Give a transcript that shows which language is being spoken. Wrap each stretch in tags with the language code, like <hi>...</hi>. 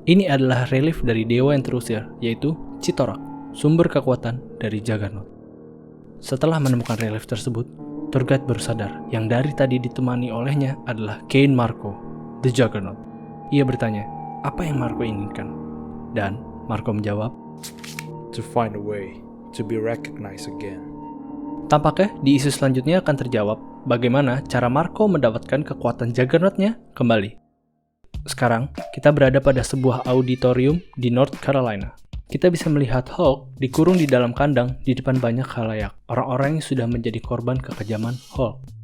<id>Ini adalah relief dari dewa yang terusir, yaitu Citorak, sumber kekuatan dari Juggernaut. Setelah menemukan relief tersebut, tour guide baru sadar yang dari tadi ditemani olehnya adalah Kane Marco, the Juggernaut. Ia bertanya, apa yang Marco inginkan? Dan Marco menjawab,</id> <en>To find a way to be recognized again.</en> <id>tampaknya di isu selanjutnya akan terjawab bagaimana cara Marco mendapatkan kekuatan Juggernaut-nya kembali. Sekarang, kita berada pada sebuah auditorium di North Carolina. Kita bisa melihat Hulk dikurung di dalam kandang di depan banyak khalayak, orang-orang yang sudah menjadi korban kekejaman Hulk.</id>